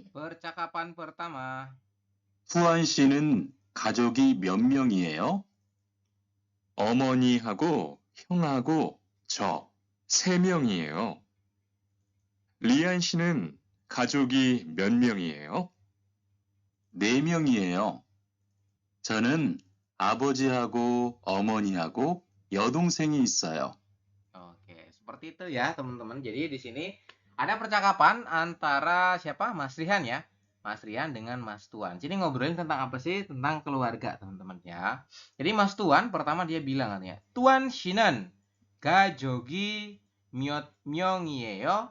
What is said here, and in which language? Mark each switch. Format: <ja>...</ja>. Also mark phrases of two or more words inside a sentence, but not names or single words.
<id>Percakapan pertama.</id> <ko>후안 씨는 가족이 몇 명이에요? 어머니하고 형하고 저 3명이에요. 리안 씨는 가족이 몇 명이에요? 4명이에요. 저는 아버지하고 어머니하고 여동생이 있어요.</ko> <id>Oke, seperti itu ya, teman-teman. Jadi di sini ada percakapan antara siapa? Mas Rihan ya. Mas Rihan dengan Mas Tuan. Jadi ngobrolin tentang apa sih? Tentang keluarga, teman-teman ya. Jadi Mas Tuan pertama dia bilang katanya, "Tuan</id> <ko>씨는 가족이 몇 명이에요."</ko>